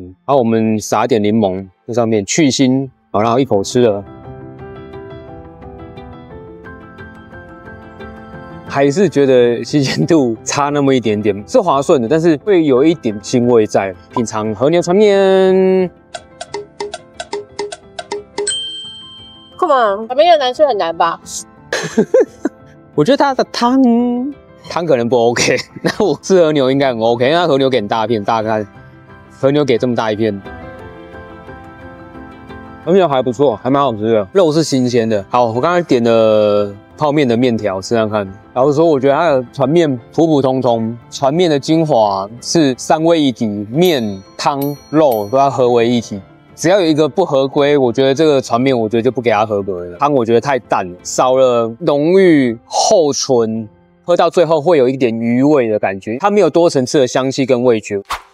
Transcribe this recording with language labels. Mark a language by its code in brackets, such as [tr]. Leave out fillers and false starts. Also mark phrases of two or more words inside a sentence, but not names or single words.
[zh] 然後我們撒一點檸檬在上面去腥，好，然後一口吃了。還是覺得新鮮度差那麼一點點，是划算的，但是會有一點腥味在。品嘗和牛船麵 [en] ，Come on， [zh] 船麵難吃很難吧？我覺得它的湯可能不 OK， 那我吃和牛應該很 OK， 因為它和牛給很大片，大家看，和牛給這麼大一片。和牛還不錯，還蠻好吃的，肉是新鮮的。好，我剛才點了泡麵的麵條，試試看。老實說，我覺得它的船麵普普通通，船麵的精華是3位一體，麵、湯、肉都要合為一體。只要有一個不合規，我覺得這個船麵，我覺得就不給它合格了。湯我覺得太淡，少了濃郁厚醇，喝到最後會有一點餘味的感覺，它沒有多層次的香氣跟味覺。